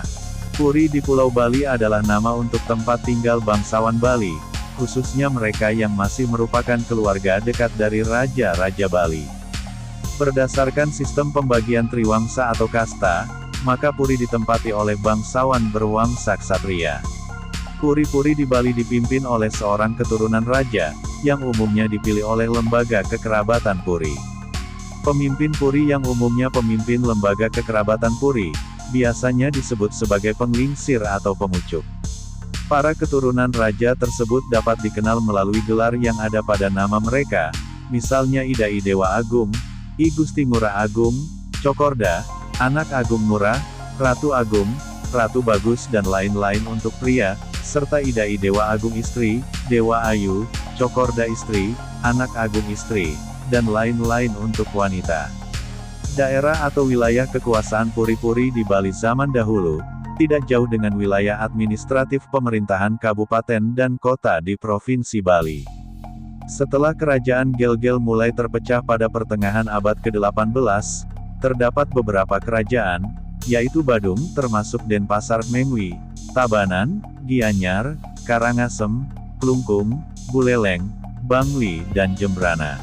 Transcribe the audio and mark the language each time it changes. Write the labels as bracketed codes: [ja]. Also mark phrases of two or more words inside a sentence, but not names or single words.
[id] Puri di Pulau Bali adalah nama untuk tempat tinggal bangsawan Bali, khususnya mereka yang masih merupakan keluarga dekat dari raja-raja Bali. Berdasarkan sistem pembagian triwangsa atau kasta, maka puri ditempati oleh bangsawan berwangsa ksatria. Puri-puri di Bali dipimpin oleh seorang keturunan raja, yang umumnya dipilih oleh lembaga kekerabatan puri. Pemimpin puri yang umumnya pemimpin lembaga kekerabatan puri, biasanya disebut sebagai penglingsir atau pemucuk. Para keturunan raja tersebut dapat dikenal melalui gelar yang ada pada nama mereka, misalnya Idai Dewa Agung, I Gusti Ngurah Agung, Cokorda, Anak Agung Ngurah, Ratu Agung, Ratu Bagus dan lain-lain untuk pria, serta Idai Dewa Agung Istri, Dewa Ayu, Cokorda Istri, Anak Agung Istri, dan lain-lain untuk wanita. Daerah atau wilayah kekuasaan puri-puri di Bali zaman dahulu, tidak jauh dengan wilayah administratif pemerintahan kabupaten dan kota di Provinsi Bali. Setelah kerajaan Gel-Gel mulai terpecah pada pertengahan abad ke-18, terdapat beberapa kerajaan, yaitu Badung termasuk Denpasar Mengwi, Tabanan, Gianyar, Karangasem, Klungkung, Buleleng, Bangli dan Jembrana.